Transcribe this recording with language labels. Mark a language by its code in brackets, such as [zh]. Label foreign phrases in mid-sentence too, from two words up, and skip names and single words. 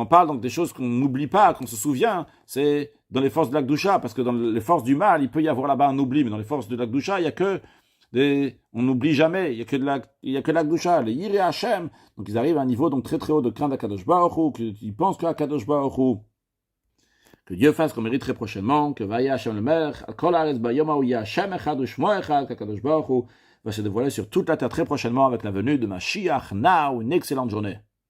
[fr] parle donc des choses qu'on n'oublie pas, qu'on se souvient, c'est dans les forces de l'Akdoucha, parce que dans les forces du mal, il peut y avoir là-bas un oubli, mais dans les forces de l'Akdoucha, il y a que on n'oublie jamais, il y a que l'Akdoucha, les Yireh Hashem, donc ils arrivent à un niveau donc très très haut de crainte d' [he] הקדוש ברוך הוא, [fr] qu'ils pensent qu' [he] הקדוש ברוך הוא, [fr] que Dieu fasse qu'on mérite très prochainement, que [he] והיה השם למלך כל הארץ ביום ההוא יהיה השם אחד ושמו אחד, [fr] qu' [he] הקדוש ברוך הוא [fr] va se dévoiler sur toute la terre très prochainement avec la venue de Mashiach. Now, une excellente journée.